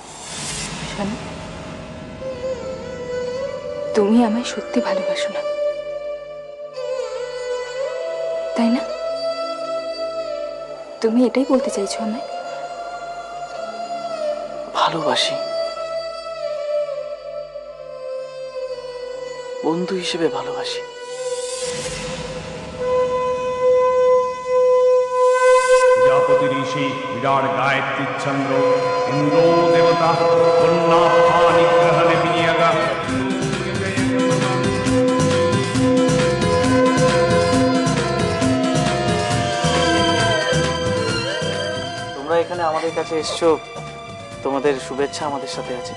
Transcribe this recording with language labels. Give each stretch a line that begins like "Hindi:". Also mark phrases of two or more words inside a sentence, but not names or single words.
Bangla: তুমি আমায় সত্যি ভালোবাসো না, তাই না? তুমি এটাই বলতে চাইছো আমায়? ভালোবাসি, বন্ধু হিসেবে ভালোবাসি।
Sanskrit: प्रजापति ऋषि विराट गायत्री चंद्र इंद्रो देवता कन्या निग्रह विनियगा।
Bangla: তোমরা এখানে আমাদের কাছে এসছো, তোমাদের শুভেচ্ছা আমাদের সাথে আছে।